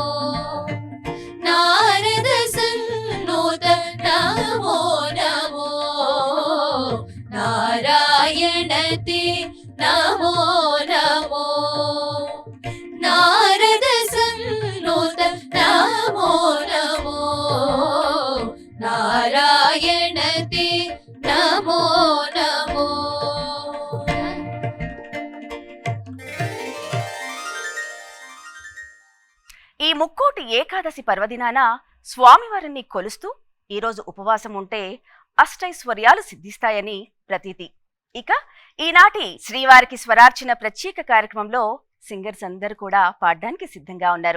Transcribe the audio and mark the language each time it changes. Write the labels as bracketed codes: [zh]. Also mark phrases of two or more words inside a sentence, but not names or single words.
[sa] नारद सन्नुत नमो नमो नारायण ते नमो नमो नारद सन्नुत नमो नमो नारायण ते नमो नमो [te] ఈ ముక్కోటి ఏకాదశి పర్వదినాన స్వామివారిని కొలుస్తూ ఈరోజు ఉపవాసం ఉంటే అష్టైశ్వర్యాలు సిద్ధిస్తాయని ప్రతీతి. ఇక ఈనాటి శ్రీవారికి స్వరార్చన ప్రత్యేక కార్యక్రమంలో సింగర్స్ అందరూ కూడా పాడడానికి సిద్ధంగా ఉన్నారు.